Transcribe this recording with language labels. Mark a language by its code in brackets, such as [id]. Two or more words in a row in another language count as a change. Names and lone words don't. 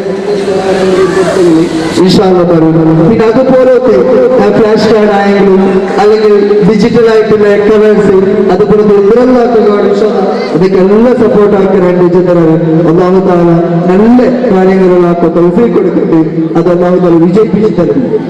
[ar] إن شاء الله [ml] വരും പിന്നെ അതുപോലത്തെ [en] flash card [ml] ആയെങ്കിലും അല്ലെങ്കിൽ ഡിജിറ്റൽ ആയിട്ടുള്ള കവേഴ്സ് അതുപോലത്തെ ഇതെല്ലാം [kn] ಅದಕ್ಕೆ ಎಲ್ಲ ಸಪೋರ್ಟ್ ಆಗ್ತಾರೆ ಜನರು ಅಲ್ಲಾಹು ತಾಲ [ml] നല്ല കാര്യങ്ങളുള്ള തൗഫീഖ് കൊടുക്കട്ടെ അത് [ar] الله تعالى [ml] വിജയിപ്പിച്ചു തരും